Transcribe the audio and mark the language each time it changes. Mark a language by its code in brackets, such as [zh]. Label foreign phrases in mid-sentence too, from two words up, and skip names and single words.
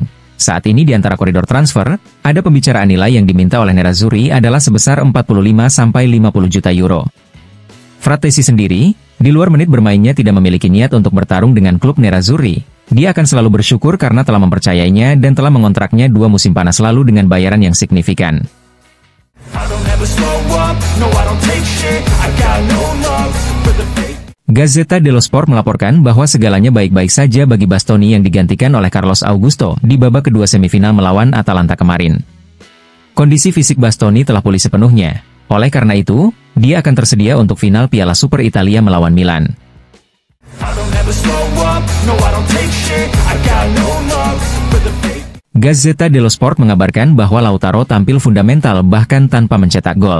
[id] Saat ini di antara koridor transfer, ada pembicaraan nilai yang diminta oleh Nerazzurri adalah sebesar 45-50 juta euro. Frattesi sendiri, di luar menit bermainnya tidak memiliki niat untuk bertarung dengan klub Nerazzurri. Dia akan selalu bersyukur karena telah mempercayainya dan telah mengontraknya 2 musim panas lalu dengan bayaran yang signifikan. Gazzetta dello Sport melaporkan bahwa segalanya baik-baik saja bagi Bastoni yang digantikan oleh Carlos Augusto di babak kedua semifinal melawan Atalanta kemarin. Kondisi fisik Bastoni telah pulih sepenuhnya. Oleh karena itu, dia akan tersedia untuk final Piala Super Italia melawan Milan. Gazzetta dello Sport mengabarkan bahwa Lautaro tampil fundamental bahkan tanpa mencetak gol.